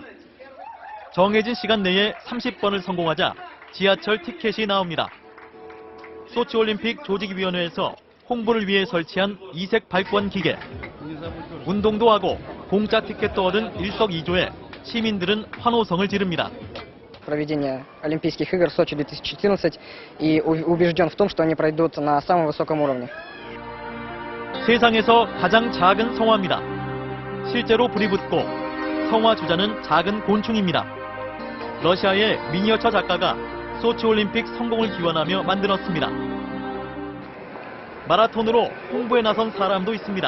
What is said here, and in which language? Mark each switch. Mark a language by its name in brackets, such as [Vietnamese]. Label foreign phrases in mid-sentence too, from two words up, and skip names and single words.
[Korean] 정해진 시간 내에 30번을 성공하자 지하철 티켓이 나옵니다. 소치올림픽 조직위원회에서 홍보를 위해 설치한 이색 발권 기계. 운동도 하고 공짜 티켓도 얻은 일석이조에 시민들은 환호성을 지릅니다. [Russian] Проведение Олимпийских игр в Сочи 2014 и убежден в том, что они пройдут на самом высоком уровне. [Korean] 세상에서 가장 작은 성화입니다. 실제로 불이 붙고 성화 주자는 작은 곤충입니다. 러시아의 미니어처 작가가 소치올림픽 성공을 기원하며 만들었습니다. 마라톤으로 홍보에 나선 사람도 있습니다.